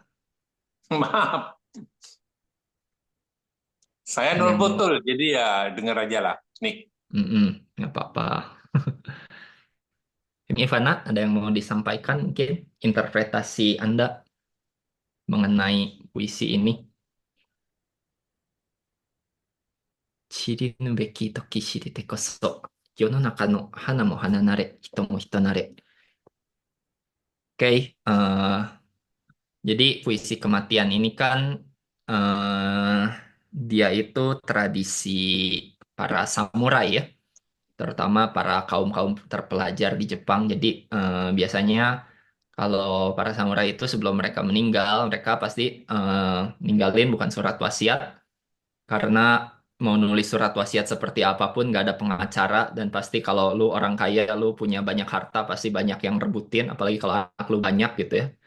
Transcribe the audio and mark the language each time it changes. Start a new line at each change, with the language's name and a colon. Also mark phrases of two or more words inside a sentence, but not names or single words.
Indonesian: Maaf, saya ada nol yang mau? betul, jadi ya dengar aja lah. Nih, Mm-mm, nggak apa-apa. Ini Ivana, ada yang mau disampaikan mungkin interpretasi Anda mengenai puisi ini?
Japanese: 知りぬべき時知れてこそ、世の中の花も花なれ、人も人なれ。
Indonesian: Oke, jadi puisi kematian ini kan eh, dia itu tradisi para samurai ya, terutama para kaum-kaum terpelajar di Jepang. Jadi biasanya kalau para samurai itu sebelum mereka meninggal, mereka pasti ninggalin bukan surat wasiat, karena mau nulis surat wasiat seperti apapun nggak ada pengacara dan pasti kalau lu orang kaya lu punya banyak harta pasti banyak yang rebutin apalagi kalau anak lu banyak gitu ya.